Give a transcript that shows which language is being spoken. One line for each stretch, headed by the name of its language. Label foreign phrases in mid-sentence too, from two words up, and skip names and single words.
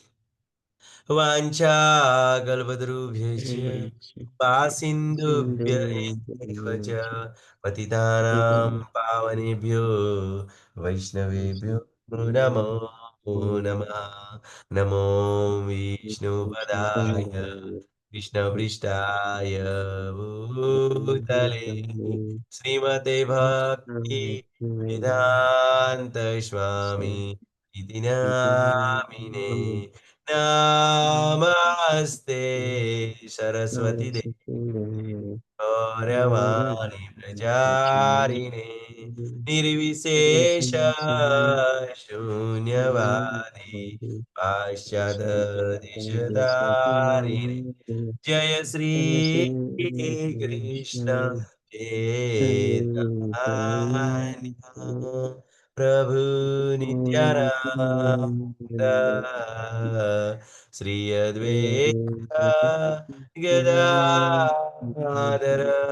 Sanskrit: વાંછાકલ્પતરુભ્યશ્ચ પાસિન્દુભ્ય એવ ચ પતિતાનાં પાવનેભ્યો વૈષ્ણવેભ્યો નમો નમઃ નમો વિષ્ણુપદાય કૃષ્ણપૃષ્ઠાય ભૂતલે શ્રીમતે ભક્તિ વેદાંત સ્વામી इति नामिने नमस्ते सरस्वती देवी गौरवाणी प्रचारिणे निर्विशेष शून्यवादी पाश्चात्देशधारिणे जय श्री कृष्ण चैतन्य प्रभु नित्यानंद श्री अद्वैत गदाधर